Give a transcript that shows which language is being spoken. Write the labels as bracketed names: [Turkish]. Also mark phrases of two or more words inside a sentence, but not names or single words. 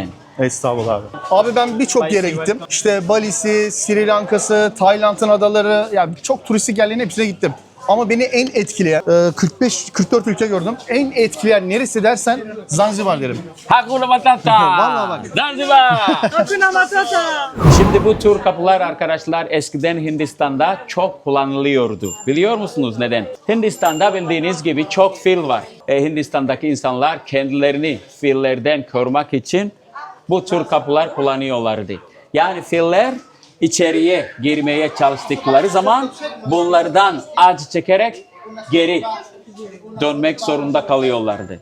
[Turkish] Estağfurullah abi. Abi ben birçok yere gittim. İşte Bali'si, Sri Lanka'sı, Tayland'ın adaları, yani çok turistik yerlerin hepsine gittim. Ama beni en etkileyen, 45-44 ülke gördüm. En etkileyen neresi dersen Zanzibar derim. [Swahili] Hakuna Matata! [Turkish] Vallahi bak. Zanzibar! [Swahili] Hakuna Matata. [Turkish] Şimdi bu tür kapılar arkadaşlar eskiden Hindistan'da çok kullanılıyordu. Biliyor musunuz neden? Hindistan'da bildiğiniz gibi çok fil var. Hindistan'daki insanlar kendilerini fillerden korumak için bu tür kapılar kullanıyorlardı. Yani filler içeriye girmeye çalıştıkları zaman bunlardan acı çekerek geri dönmek zorunda kalıyorlardı.